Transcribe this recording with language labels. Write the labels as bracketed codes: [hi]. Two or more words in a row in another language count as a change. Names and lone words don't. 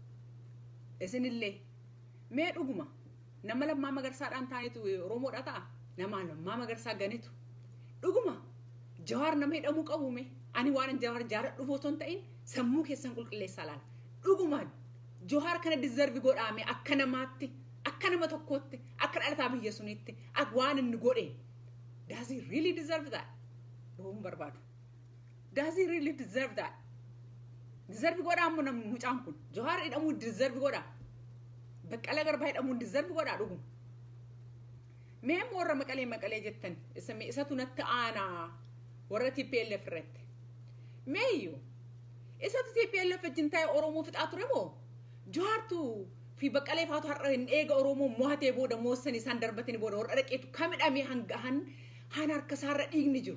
[om] Isinillee mee dhuguma nama Lammaa Magarsaadhaan taanitu Oromoodha ta'a nama Lammaa Magarsaa ganitu dhuguma Jawaar nama hidhamuu qabuume ani waan Jawaar jaaladhu osoo hin ta'in sammuu keessan qulqulleessaa laala dhuguma Jawaar kana deserve godhaame akka namaatti akka nama tokkootti akka dhalataa biyya suniitti akka waan inni godhe [en] does he really deserve that? [om] Dhuguun barbaadu. [en] Does he really deserve that? [om] Deserve godhaamu namni mucaan kun Jawaar hidhamuu deserve godhaa. Baqqala Garbaa hidhamuun deserve godhaa dhuguma. Mee warra maqalee jettan isatu natti aanaa warra TPLF irratti. Meeyyuu isatu TPLF wajjin taa'ee Oromoo fixaa ture moo Jawaartu fi baqqalee faatu har'a hin eega Oromoo mo'atee booda moossanii isaan darbatanii booda warra dhaqeetu kamidhamee han harka isaarra dhiigni jiru.